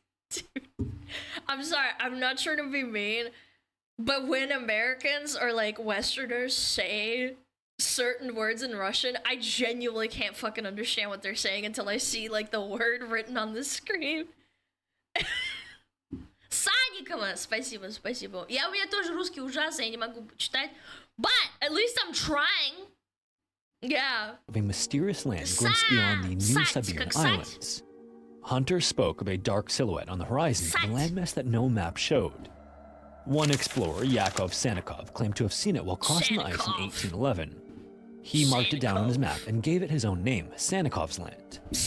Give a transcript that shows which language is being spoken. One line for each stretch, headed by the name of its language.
English: Dude, I'm sorry, I'm not trying to be mean, but when Americans or like Westerners say certain words in Russian, I genuinely can't fucking understand what they're saying until I see like the word written on the screen.
Russian: Саникова, спасибо, спасибо. У меня тоже русский ужасный, я не могу читать,
English: but at least I'm trying. Yeah. Of a mysterious land glimpsed beyond the new Siberian islands. Hunters spoke of a dark silhouette on the horizon of a landmass that no map showed. One explorer, Yakov Sanikov, claimed to have seen it while crossing the ice in 1811. He marked it down on his map and gave it his own name, Sanikov's Land.